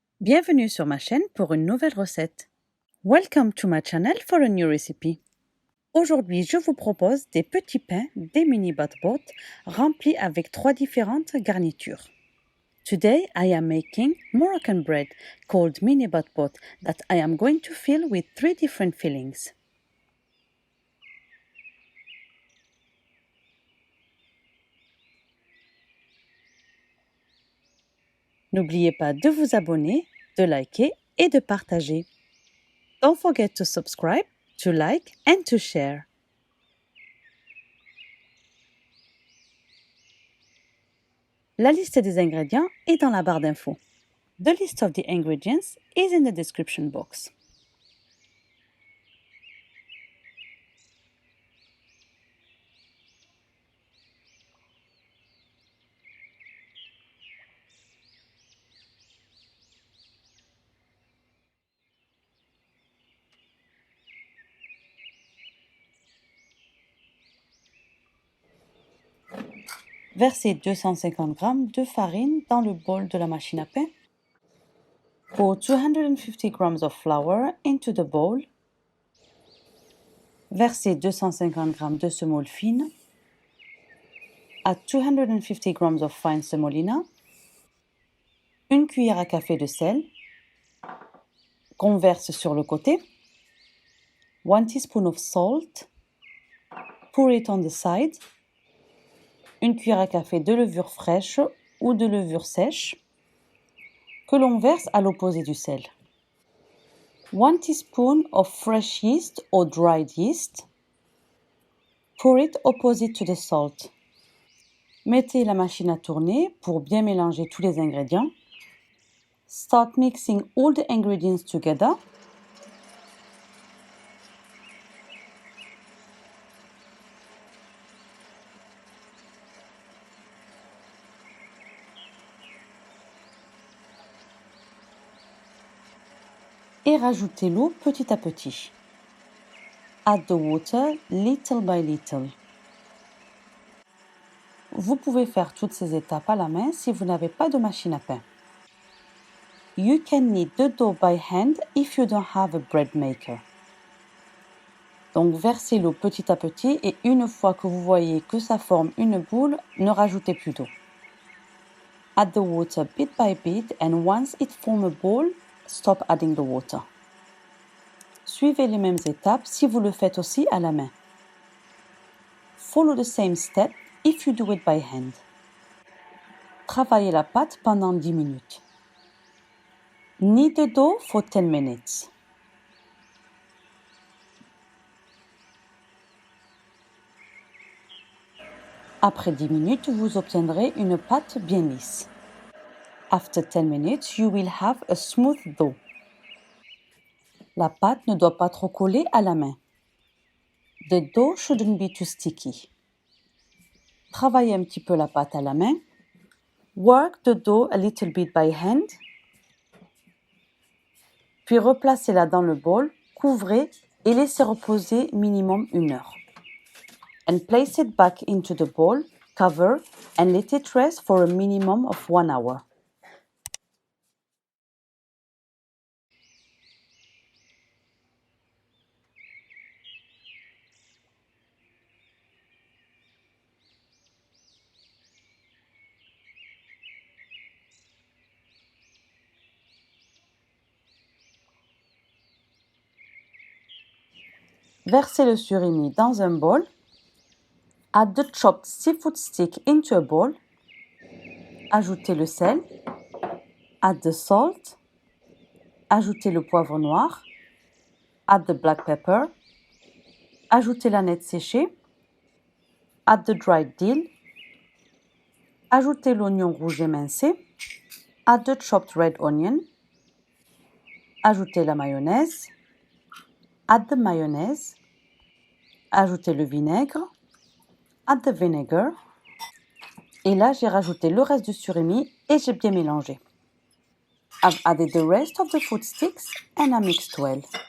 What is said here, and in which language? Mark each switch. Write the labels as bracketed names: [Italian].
[French] Bienvenue sur ma chaîne pour une nouvelle recette. [English] Welcome to my channel for a new recipe. [French] Aujourd'hui, je vous propose des petits pains, des mini bot remplis avec 3 différentes garnitures. [English] Today, I am making Moroccan bread called mini bot that I am going to fill with 3 different fillings. [French] N'oubliez pas de vous abonner, de liker et de partager. [English] Don't forget to subscribe, to like and to share. [French] La liste des ingrédients est dans la barre d'infos. [English] The list of the ingredients is in the description box. [French] Versez 250 g de farine dans le bol de la machine à pain. [English] Pour 250 g of flour into the bowl. [French] Versez 250 g de semoule fine. [English] Add 250 g of fine semolina. [French] Une cuillère à café de sel. Qu'on verse sur le côté. [English] 1 teaspoon of salt. Pour it on the side. [French] Une cuillère à café de levure fraîche ou de levure sèche que l'on verse à l'opposé du sel. [English] 1 teaspoon of fresh yeast or dried yeast. Pour it opposite to the salt. [French] Mettez la machine à tourner pour bien mélanger tous les ingrédients. [English] Start mixing all the ingredients together. [French] Et rajoutez l'eau petit à petit. [English] Add the water little by little. [French] Vous pouvez faire toutes ces étapes à la main si vous n'avez pas de machine à pain. [English] You can knead the dough by hand if you don't have a bread maker. [French] Donc versez l'eau petit à petit et une fois que vous voyez que ça forme une boule, ne rajoutez plus d'eau. [English] Add the water bit by bit and once it forms a ball, stop adding the water. [French] Suivez les mêmes étapes si vous le faites aussi à la main. [English] Follow the same step if you do it by hand. [French] Travaillez la pâte pendant 10 minutes. [English] Knead the dough for 10 minutes. [French] Après 10 minutes, vous obtiendrez une pâte bien lisse. [English] After 10 minutes, you will have a smooth dough. [French] La pâte ne doit pas trop coller à la main. [English] The dough shouldn't be too sticky. [French] Travaillez un petit peu la pâte à la main. [English] Work the dough a little bit by hand. [French] Puis replacez-la dans le bol, couvrez et laissez reposer minimum 1 heure. [English] And place it back into the bowl, cover and let it rest for a minimum of 1 hour. [French] Versez le surimi dans un bol. [English] Add the chopped seafood stick into a bowl. [French] Ajoutez le sel. [English] Add the salt. [French] Ajoutez le poivre noir. [English] Add the black pepper. [French] Ajoutez l'aneth séchée. [English] Add the dried dill. [French] Ajoutez l'oignon rouge émincé. [English] Add the chopped red onion. [French] Ajoutez la mayonnaise. [English] Add the mayonnaise. [French] Ajoutez le vinaigre. [English] Add the vinegar. [French] Et là, j'ai rajouté le reste du surimi et j'ai bien mélangé. [English] I've added the rest of the food sticks and I mixed well.